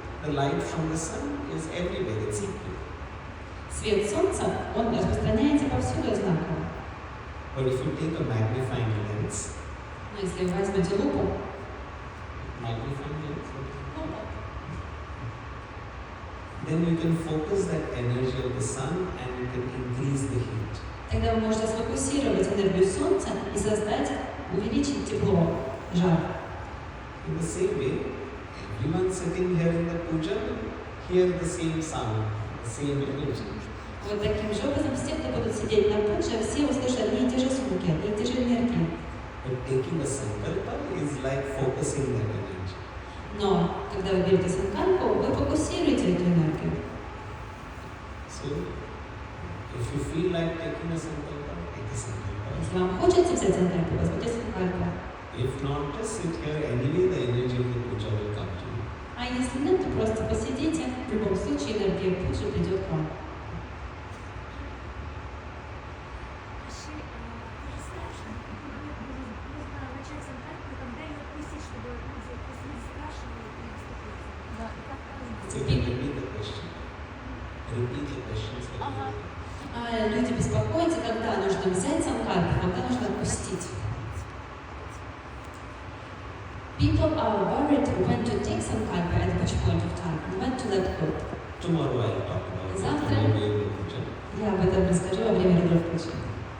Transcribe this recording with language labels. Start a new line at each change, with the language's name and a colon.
English: The light from the sun is everywhere, it's equal.
Russian: Свет солнца, он распространяется повсюду одинаково.
English: But if you take a magnifying lens,
Russian: Но если вы возьмете лупу,
English: magnifying lens, then you can focus that energy of the sun and you can increase the heat.
Russian: тогда вы можете сфокусировать энергию солнца и создать, увеличить тепло, жар.
English: In the same way, everyone sitting here in the puja will hear the same sound, the same energy.
Russian: Вот таким же образом все, кто будут сидеть на пудже, все услышат одни и те же звуки, одни и те же энергии.
English: But taking a sankalpa is like focusing that energy.
Russian: Но когда вы берете санкальпу, вы фокусируете эту энергию.
English: So, if you feel like taking a sankalpa, take a sankalpa.
Russian: Если вам хочется взять санкальпу, возьмите санкальпу.
English: If not, just sit here. Anyway, the energy of the puja will come to you.
Russian: А если нет, то просто посидите. В любом случае энергия пуджи придет к вам. Каши, расскажи, нужно начать санкальпу, когда ее отпустить, чтобы люди не спрашивали и не вступить. Да, и как
English: So you can repeat the question. Repeat the questions.
Russian: Люди беспокоятся, когда нужно взять санкальпу, когда нужно отпустить.
English: People are worried when to take sankalpa at which point of time and when to let go. Tomorrow I'll talk about it.
Russian: Завтра
English: Maybe in the puja.
Russian: я об этом расскажу во время Рудра-пуджи.